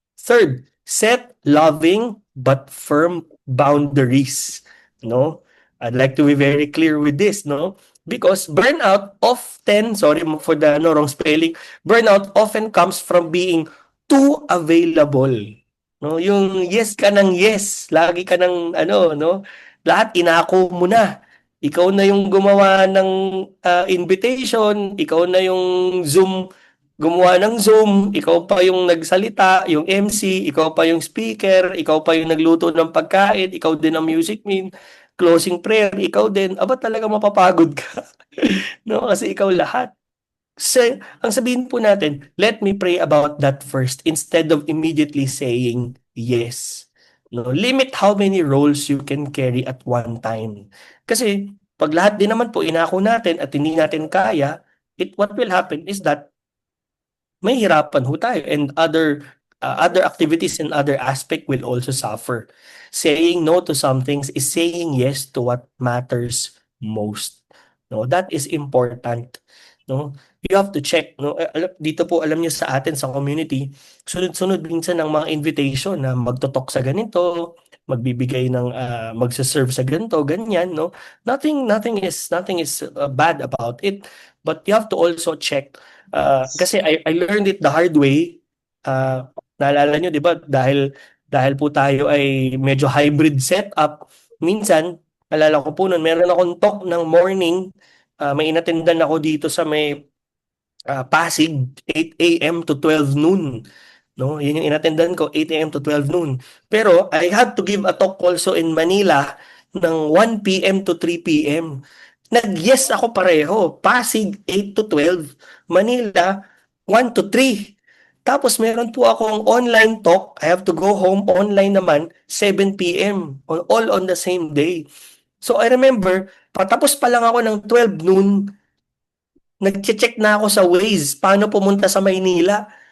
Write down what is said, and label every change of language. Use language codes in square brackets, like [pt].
[en] Third, set loving but firm boundaries. No? I'd like to be very clear with this, no? Because burnout often, sorry for the wrong spelling, burnout often comes from being too available. [tl] No, yung yes ka ng yes, lagi ka ng no, lahat inako mo na. Ikaw na yung gumawa ng invitation, ikaw na yung gumawa ng Zoom, ikaw pa yung nagsalita, yung MC, ikaw pa yung speaker, ikaw pa yung nagluto ng pagkain, ikaw din ang music man, closing prayer, ikaw din. Aba talaga mapapagod ka. No, kasi ikaw lahat. Ang sabihin po natin, [en] let me pray about that first instead of immediately saying yes. No, limit how many roles you can carry at one time. [tl] Kasi pag lahat din naman po inako natin at hindi natin kaya, [en] what will happen is that [tl] may hirapan ho tayo [en] and other activities and other aspect will also suffer. Saying no to some things is saying yes to what matters most. No, that is important. No, you have to check. [tl] No, dito po alam niyo sa atin sa community, sunod-sunod minsan ng mga invitation na magtotalk sa ganito, magbibigay ng magse-serve sa ganito, ganyan. [en] No, nothing is bad about it, but you have to also check. Kasi I learned it the hard way. [tl] Naalala nyo, di ba? Dahil po tayo ay medyo hybrid setup. Minsan, alala ko po nun, meron akong talk ng morning. May inatendan ako dito sa may Pasig, 8 a.m. to 12 noon. No, yun yung inattendan ko, 8 a.m. to 12 noon. Pero [en] I had to give a talk also in Manila [tl] ng 1 p.m. to 3 p.m. Nag-yes ako pareho. Pasig, 8 to 12. Manila, 1 to 3. Tapos meron po akong online talk. [en] I have to go home online naman, 7 p.m. All on the same day. So I remember, [tl] patapos pa lang ako ng 12 noon, nag-check na ako sa Waze, paano pumunta sa Maynila.